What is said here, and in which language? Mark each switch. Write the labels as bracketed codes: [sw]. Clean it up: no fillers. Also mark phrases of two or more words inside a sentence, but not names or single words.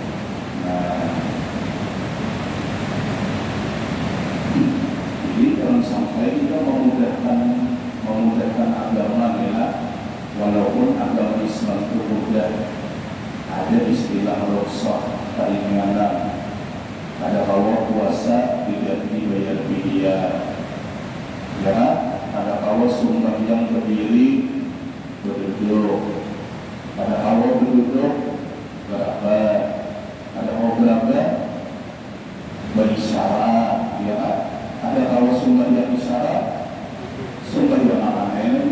[id] Jadi jangan sampai kita memudahkan agama ya. Walaupun agama Islam itu mudah, ada istilah rukhsah, keringanan. Ada kalau puasa tidak dibayar pidia, ya. Ada kalau sembahyang berdiri berduduk, ada kalau berduduk berapa, ada kalau berapa berisyarat, ya. Ada kalau sembahyang isyarat, sembahyang apa lagi?